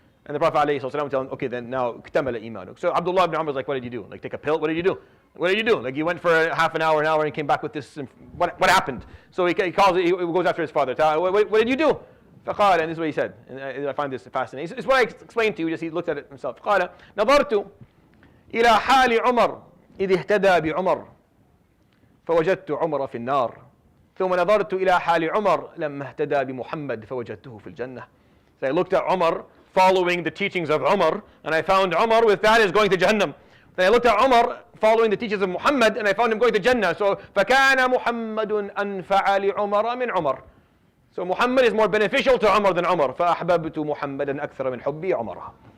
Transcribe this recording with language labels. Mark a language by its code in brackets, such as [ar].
[en] And the Prophet ﷺ would tell him, okay, then now, iktamala imanuk. So Abdullah ibn Umar was like, what did you do? Like take a pill? What did you do? What did you do? Like you went for half an hour, and came back with this, what happened? So he goes after his father. What did you do? فقال, and this is what he said. And I find this fascinating. It's what I explained to you, just he looked at it himself. [ar] قال, نظرت إلى حال عمر إذ اهتدى بعمر فوجدت عمر في النار ثم نظرت إلى حال عمر لما اهتدى بمحمد فوجدته في الجنة. [en] So I looked at Umar following the teachings of Umar, and I found Umar with that is going to Jahannam. Then I looked at Umar following the teachings of Muhammad, and I found him going to Jannah. [ar] So فَكَانَ مُحَمَّدٌ أَنْفَعَ لِعُمَرَ مِنْ عُمَرَ. [en] So Muhammad is more beneficial to Umar than Umar. [ar] فَأَحْبَبْتُ مُحَمَّدًا أَكْثَرَ مِنْ حُبِّي عُمَرَ.